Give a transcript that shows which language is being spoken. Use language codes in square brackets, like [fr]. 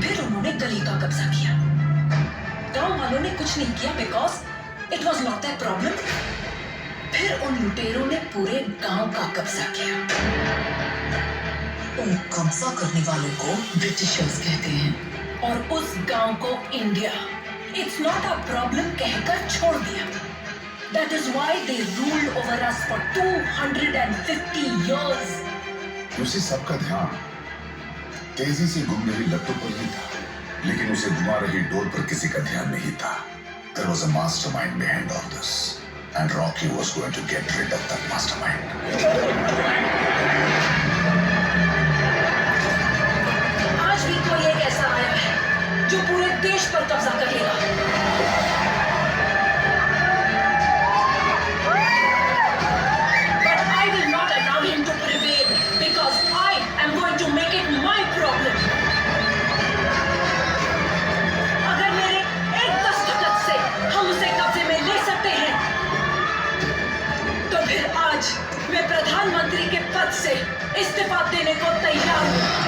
[hi] फिर उन्होंने गली का कब्जा किया। गांव वालों ने कुछ नहीं किया [en] Because it was not their problem. [hi] फिर उन लुटेरों ने पूरे गांव का कब्जा किया। उन कब्जा करने वालों को ब्रिटिशर्स कहते हैं और उस गांव को India [en] it's not a problem [hi] कहकर छोड़ दिया। [en] That is why they ruled over us for 250 years. [hi] उसे सबका ध्यान तेजी से घूम रही लट्टू पर ही था, लेकिन उसे घुमा रही डोर पर किसी का ध्यान नहीं था। [en] There was a mastermind behind all this, and Rocky was going to get rid of that mastermind. [hi] आज भी कोई एक ऐसा आया है जो पूरे देश पर कब्जा कर लेगा। [en] But I will not allow him to prevail because I am going to make it my problem. [hi] अगर मेरे एक दस्तखत से हम उसे कब्जे में ले सकते हैं, तो फिर आज मैं प्रधानमंत्री के पद से इस्तीफा देने को तैयार हूँ।